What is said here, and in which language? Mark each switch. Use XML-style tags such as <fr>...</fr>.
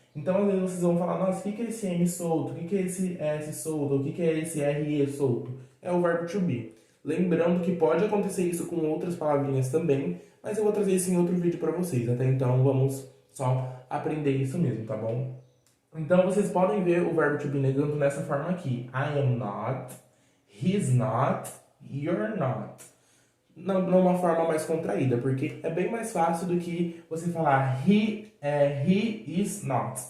<pt>Então, às vezes vocês vão falar, nossa, o que é esse M solto? O que é esse S solto? O que é esse RE solto? É o verbo to be. Lembrando que pode acontecer isso com outras palavrinhas também, mas eu vou trazer isso em outro vídeo para vocês. Até então, vamos só aprender isso mesmo, tá bom? Então, vocês podem ver o verbo to be negando nessa forma aqui.</pt> <en>I am not, he's not, you're not.</en> <pt>Numa forma mais contraída, porque é bem mais fácil do que você falar</pt> <en>he is not.</en>